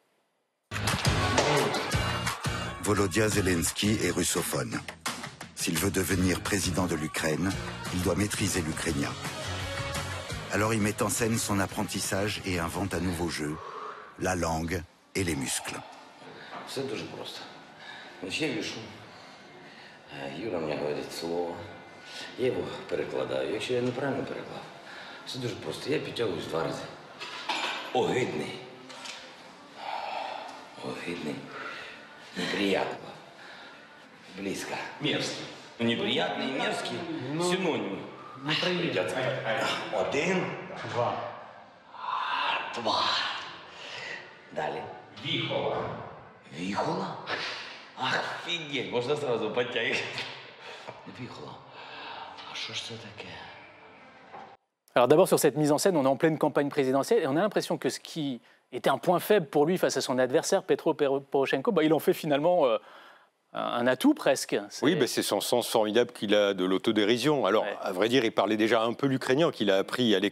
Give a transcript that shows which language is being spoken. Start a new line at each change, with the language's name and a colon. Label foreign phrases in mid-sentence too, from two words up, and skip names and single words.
French: Volodya Zelensky est russophone. S'il veut devenir président de l'Ukraine, il doit maîtriser l'ukrainien. Alors il met en scène son apprentissage et invente un nouveau jeu, la langue et les muscles.
Ukrainian: Все дуже просто. Я вішу. Юра мені говорить слово. Я його перекладаю. Якщо я неправильно переклав, все дуже просто. Я підтягуюсь 2 рази. Огидний. Огидний.
Russian: Неприятно. Близко. Мерзкий. Неприятный и мерзкий синонимы. Неприятно. 1, 2.
Ukrainian: Далі. Віхола. Віхола?
Russian: Офигеть, можно сразу подтягивать. Віхола. А что ж это такое?
French: Alors d'abord, sur cette mise en scène, on est en pleine campagne présidentielle et on a l'impression que ce qui était un point faible pour lui face à son adversaire, Petro Poroshenko, il en fait finalement un atout presque. Oui, ben c'est son sens formidable qu'il a de l'autodérision. Alors, à vrai dire, il parlait déjà un peu l'ukrainien qu'il a appris à l'école.